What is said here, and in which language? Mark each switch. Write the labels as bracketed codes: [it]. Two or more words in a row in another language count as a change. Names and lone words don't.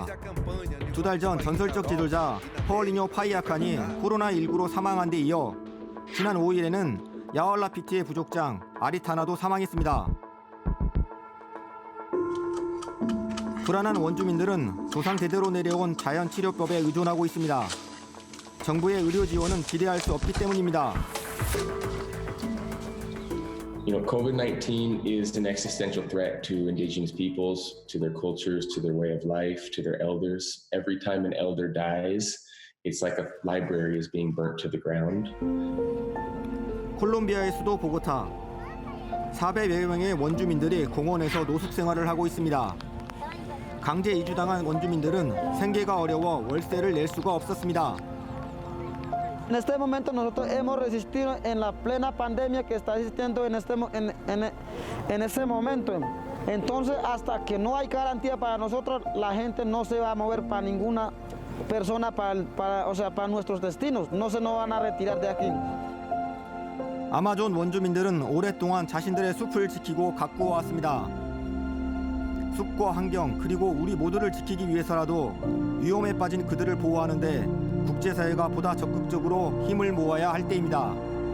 [ko] 2달 전 전설적 지도자 허얼리뇨 파이아칸이 코로나19로 사망한 데 이어 지난 5일에는 야왈라피티의 부족장 아리타나도 사망했습니다. 불안한 원주민들은 조상 대대로 내려온 자연치료법에 의존하고 있습니다. 정부의 의료 지원은 기대할 수 없기 때문입니다. [en] COVID-19 is an existential threat to indigenous peoples, to their cultures, to their way of life, to their elders. Every time an elder dies, it's like a library is being burnt to the ground. [ko] 콜롬비아의 수도 보고타. 400여 명의 원주민들이 공원에서 노숙 생활을 하고 있습니다. 강제 이주당한 원주민들은 생계가 어려워 월세를 낼 수가 없었습니다. [es] En este momento nosotros hemos resistido en la plena pandemia que está existiendo en ese momento. Entonces, hasta que no hay garantía para nosotros, la gente no se va a mover para ninguna persona, para nuestros destinos. No se nos van a retirar de aquí. [ko] 아마존 원주민들은 오랫동안 자신들의 숲을 지키고 가꾸어 왔습니다. 숲과 환경 그리고 우리 모두를 지키기 위해서라도 위험에 빠진 그들을 보호하는데 국제사회가 보다 적극적으로 힘을 모아야 할 때입니다.